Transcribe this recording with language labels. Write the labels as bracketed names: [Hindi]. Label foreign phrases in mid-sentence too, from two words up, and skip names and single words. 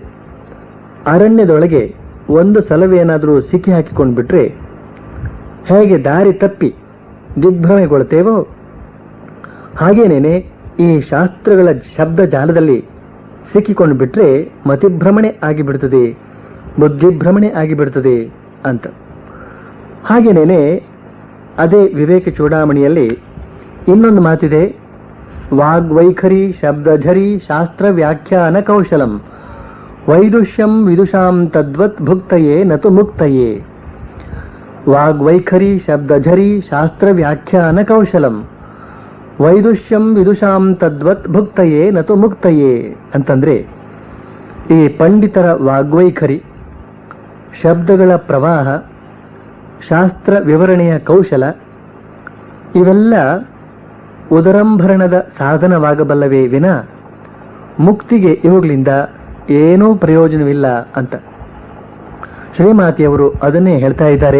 [Kannada] ಅರಣ್ಯದೊಳಗೆ ಒಂದು ಸಲವೇನಾದರೂ ಸಿಕ್ಕಿ ಹಾಕಿಕೊಂಡು ಬಿಟ್ರೆ ಹೇಗೆ ದಾರಿ ತಪ್ಪಿ ದಿಗ್ಭ್ರಮೆಗೊಳ್ತೇವೋ, ಹಾಗೇನೇನೆ ಈ ಶಾಸ್ತ್ರಗಳ ಶಬ್ದ ಜಾಲದಲ್ಲಿ ಸಿಕ್ಕಿಕೊಂಡು ಬಿಟ್ರೆ ಮತಿಭ್ರಮಣೆ ಆಗಿಬಿಡುತ್ತದೆ, ಬುದ್ಧಿಭ್ರಮಣೆ ಆಗಿಬಿಡುತ್ತದೆ ಅಂತ. ಹಾಗೇನೇನೆ ಅದೇ ವಿವೇಕ ಚೂಡಾಮಣಿಯಲ್ಲಿ ಇನ್ನೊಂದು ಮಾತಿದೆ, [Sanskrit] ವಾಗ್ವೈಖರಿ ಶಬ್ದಝರಿ ಶಾಸ್ತ್ರ ವ್ಯಾಖ್ಯಾನ ಕೌಶಲಂ ವೈದುಷ್ಯಂ ವಿದುಷಾಂ ತದ್ವತ್ ಭುಕ್ತಯೇ ನತು ಮುಕ್ತಯೇ. ವಾಗ್ವೈಖರಿ ಶಬ್ದಝರಿ ಶಾಸ್ತ್ರ ವ್ಯಾಖ್ಯಾನ ಕೌಶಲಂ ವೈದುಷ್ಯಂ ವಿದುಷಾಂ ತದ್ವತ್ ಭುಕ್ತಯೇ ನತು ಮುಕ್ತಯೇ [Kannada] ಅಂತಂದ್ರೆ, ಈ ಪಂಡಿತರ ವಾಗ್ವೈಖರಿ, ಶಬ್ದಗಳ ಪ್ರವಾಹ, ಶಾಸ್ತ್ರ ವಿವರಣೆಯ ಕೌಶಲ ಇವೆಲ್ಲ ಉದರಂಭರಣದ ಸಾಧನವಾಗಬಲ್ಲವೇ ವಿನ ಮುಕ್ತಿಗೆ ಇವುಗಳಿಂದ ಏನೂ ಪ್ರಯೋಜನವಿಲ್ಲ ಅಂತ ಶ್ರೀಮಾತಿಯವರು ಅದನ್ನೇ ಹೇಳ್ತಾ ಇದ್ದಾರೆ.